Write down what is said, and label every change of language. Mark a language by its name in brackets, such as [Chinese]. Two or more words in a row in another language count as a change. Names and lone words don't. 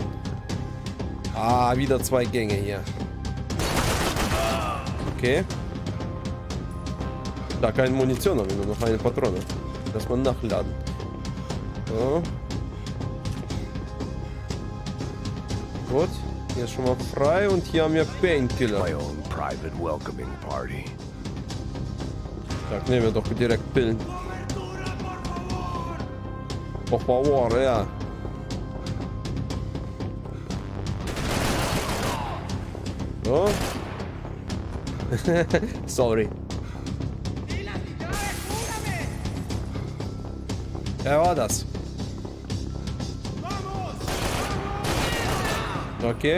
[German] Ah, wieder 2 Gänge hier. Okay. Da keine Munition, haben wir nur noch eine Patrone. Lass mal nachladen. So. Gut. Hier ist schon mal frei und hier haben wir Painkiller. [English] My own private welcoming party. [German] Da nehmen wir doch direkt Pillen. [Spanish] Por favor, [German] ja. So. Sorry. Wer war das? Okay.